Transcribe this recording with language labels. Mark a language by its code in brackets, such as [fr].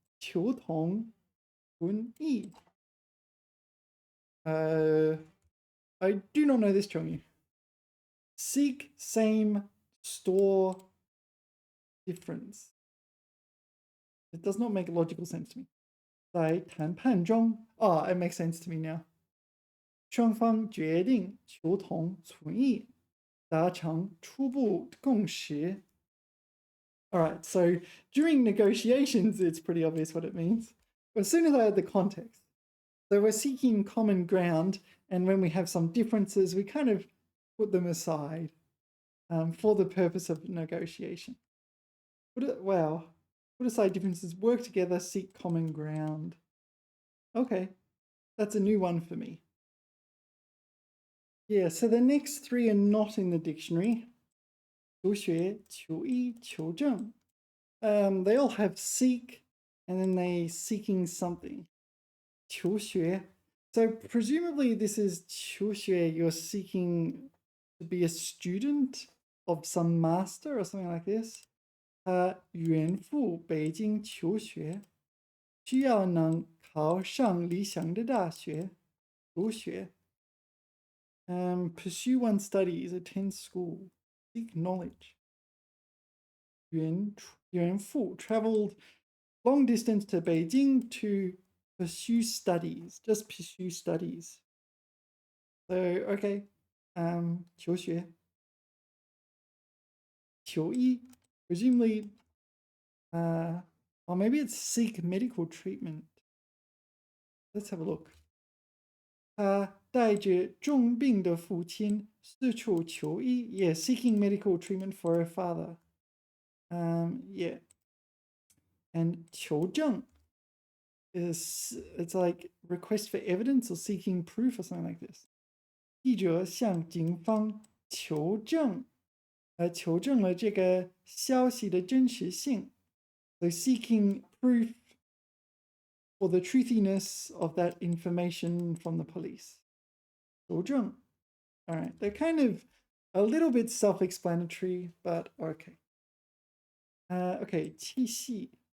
[en] 求同存异.I do not know this Chongyu. Seek, same, store, difference. It does not make logical sense to me. [zh] 在谈判中, [en] it makes sense to me now. [zh] 双方决定求同存异, 达成初步共识. [en] All right, so during negotiations, it's pretty obvious what it means. But as soon as I add the context, so we're seeking common ground, and when we have some differences, we kind of put them aside. for the purpose of negotiation. Wow. Put aside differences, work together, seek common ground. Okay, that's a new one for me. Yeah, so the next three are not in the dictionary. [zh] 求学, 求医, 求证. [en] They all have seek, and then they seeking something. [zh] 求学. [en] So presumably this is 求学, you're seeking to be a student of some master or something like this. [zh] 远赴北京求学，需要能考上理想的大学，求学。 [en] Pursue one's studies, attend school, seek knowledge. 远赴 traveled long distance to Beijing to pursue studies, just pursue studies. So, okay, 求学。求医 presumably, or maybe it's seek medical treatment. Let's have a look. [zh] 他带着重病的父亲四处求医 [en] Yeah, seeking medical treatment for her father. Yeah. And 求证 it's like request for evidence or seeking proof or something like this. [zh] 记者向警方求证，求证了这个消息的真实性。 [en] So seeking proof for the truthiness of that information from the police. [zh] 求证. [en] All right, they're kind of a little bit self-explanatory, but okay. Okay, 气息.